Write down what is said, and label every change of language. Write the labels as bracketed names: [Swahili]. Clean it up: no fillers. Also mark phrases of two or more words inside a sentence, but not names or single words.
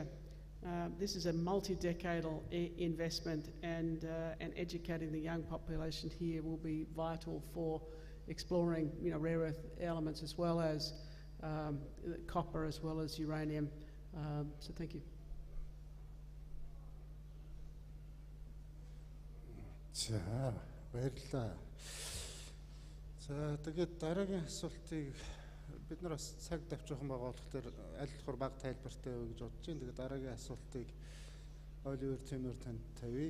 [English] This is a multi-decadal investment, and educating the young population here will be vital for exploring, rare earth elements as well as copper as well as uranium. So thank you. [Mongolian] За баярлалаа. За тэгээд дараагийн асуултыг бид нар бас цаг давчхан байгаа болохоор аль болохоор баг тайлбартай вэ гэж бодож байна. Тэгээд дараагийн асуултыг Оливер Тимер танд тавья.